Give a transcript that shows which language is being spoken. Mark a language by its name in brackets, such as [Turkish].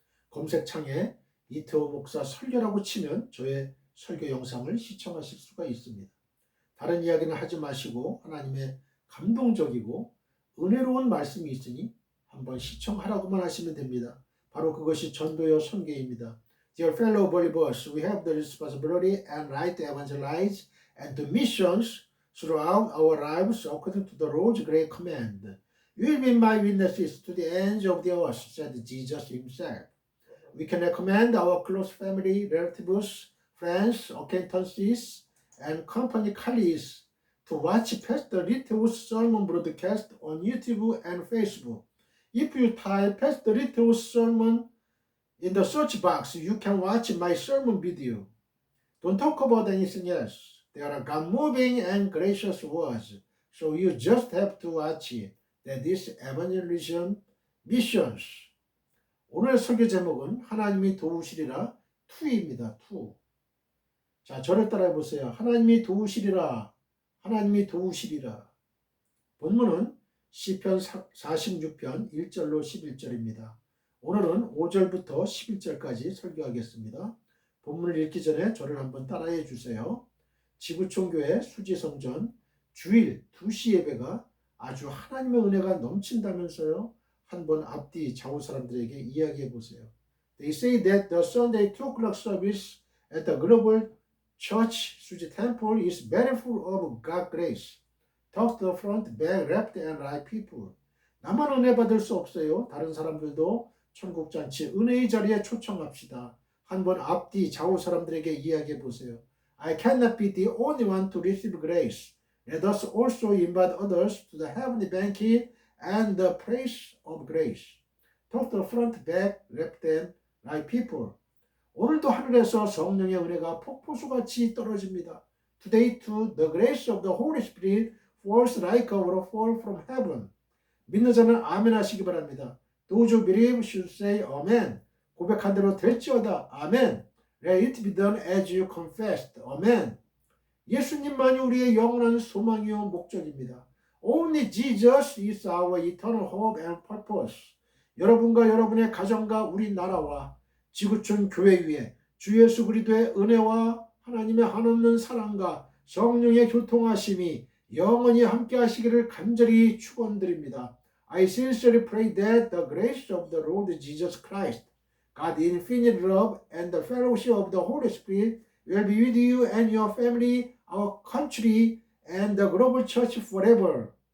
[Korean] 검색창에 이태호 목사 설교라고 치면 저의 설교 영상을 시청하실 수가 있습니다. 다른 이야기는 하지 마시고 하나님의 감동적이고 은혜로운 말씀이 있으니 한번 시청하라고만 하시면 됩니다. 바로 그것이 전도요 선교입니다. [English] Dear fellow believers, we have the responsibility and right to evangelize and to missions throughout our lives according to the Lord's great command. You will be my witnesses to the ends of the earth, said Jesus himself. We can recommend our close family, relatives, friends, acquaintances, and company colleagues to watch Pastor Littlew's sermon broadcast on YouTube and Facebook. If you type Pastor Littlew's sermon in the search box, you can watch my sermon video. Don't talk about anything else. They are God-moving and gracious words, so you just have to watch it. That is evangelism missions. [Korean] 오늘 설교 제목은 하나님이 도우시리라 2입니다. 2. 자, 저를 따라해 보세요. 하나님이 도우시리라. 하나님이 도우시리라. 본문은 시편 46편 1절로 11절입니다. 오늘은 5절부터 11절까지 설교하겠습니다. 본문을 읽기 전에 저를 한번 따라해 주세요. 지구촌교회 수지성전 주일 2시 예배가 아주 하나님의 은혜가 넘친다면서요. 한번 앞뒤 좌우 사람들에게 이야기해 보세요. [English] They say that the Sunday 2 o'clock service at the Global Church Suji Temple is very full of God's grace. Top the front, back, left and right people. [Korean] 나만 은혜 받을 수 없어요. 다른 사람들도 천국잔치 은혜의 자리에 초청합시다. 한번 앞뒤 좌우 사람들에게 이야기해 보세요. [English] I cannot be the only one to receive grace. Let us also invite others to the heavenly banquet and the praise of grace. Top the front, back, left and right people. [Korean] 오늘도 하늘에서 성령의 은혜가 폭포수같이 떨어집니다. [English] Today too, the grace of the Holy Spirit falls like a waterfall from heaven. [Korean] 믿는 자는 아멘 하시기 바랍니다. [English] Those who believe should say amen. [Korean] 고백한 대로 될지어다. 아멘. [English] Let it be done as you confessed. [Korean] 아멘. 예수님만이 우리의 영원한 소망이요 목적입니다. [English] Only Jesus is our eternal hope and purpose. [Korean] 여러분과 여러분의 가정과 우리나라와 지구촌 교회 위에 주 예수 그리스도의 은혜와 하나님의 한없는 사랑과 성령의 교통하심이 영원히 함께 하시기를 간절히 축원드립니다. [English] I sincerely pray that the grace of the Lord Jesus Christ, God's infinite love and the fellowship of the Holy Spirit will be with you and your family, our country, and the global church forever.